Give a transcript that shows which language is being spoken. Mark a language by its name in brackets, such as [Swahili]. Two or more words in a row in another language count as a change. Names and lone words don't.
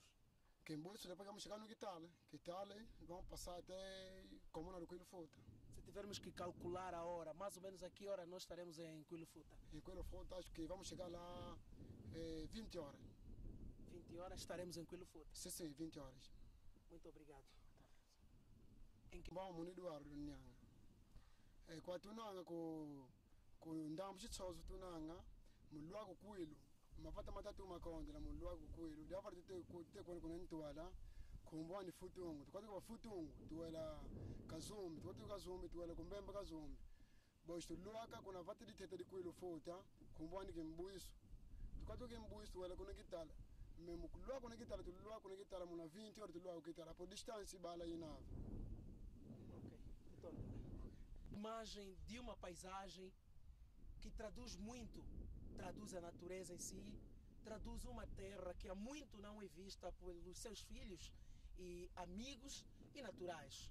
[Portuguese] Quimbuiço, depois vamos chegar no Quitale. Quitale, vamos passar até Comuna do Quilofuta. Se tivermos que calcular a hora, mais ou menos a que hora nós estaremos em Quilofuta? Em Quilofuta, acho que vamos chegar lá 20 horas. 20 horas estaremos em Quilofuta? Sim, 20 horas. Muito obrigado. Vamos no Eduardo Nhanga. [Kongo] Kwa tunanga ku ndambu chitsozo tunanga mulwago kuilu mapata matatu makonde la mulwago kuilu dafa te kuna ntwala kumbwani futungu tukwati kwa futungu tuwela Kazumbi tuwela kumbemba Kazumbi bosh tulwaka kuna vati ditete di kuilu futa kumbwani Kimbuiso tukwati Kimbuiso tuwela kuna Kitala memu kulwa kuna Kitala muna 20 horas tulwa Kitala [Portuguese] por distância [Kongo] bala inava. [Portuguese] Imagem de uma paisagem que traduz muito, traduz a natureza em si, traduz uma terra que há muito não é vista pelos seus filhos e amigos e naturais.